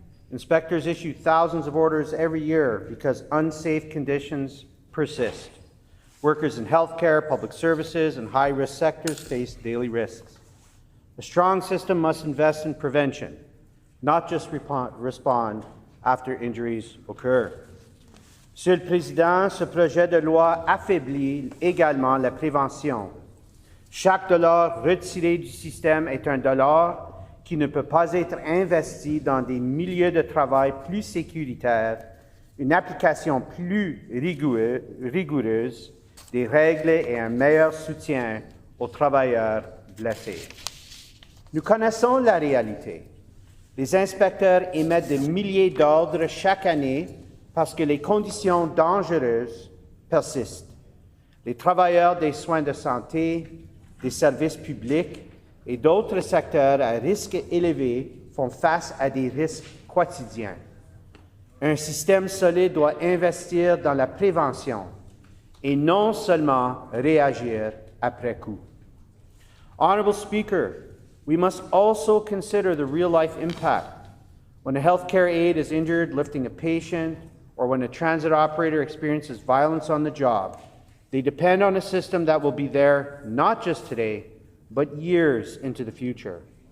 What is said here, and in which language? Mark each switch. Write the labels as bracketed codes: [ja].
[en] Inspectors issue thousands of orders every year because unsafe conditions persist. Workers in healthcare, public services, and high-risk sectors face daily risks. A strong system must invest in prevention, not just respond after injuries occur. [fr] Monsieur le Président, ce projet de loi affaiblit également la prévention. Chaque dollar retiré du système est un dollar qui ne peut pas être investi dans des milieux de travail plus sécuritaires, une application plus rigoureuse des règles et un meilleur soutien aux travailleurs blessés. Nous connaissons la réalité. Les inspecteurs émettent des milliers d'ordres chaque année parce que les conditions dangereuses persistent. Les travailleurs des soins de santé, des services publics et d'autres secteurs à risque élevé font face à des risques quotidiens. Un système solide doit investir dans la prévention et non seulement réagir après coup. [en] Honorable Speaker, we must also consider the real-life impact. When a healthcare aide is injured lifting a patient, or when a transit operator experiences violence on the job, they depend on a system that will be there not just today, but years into the future.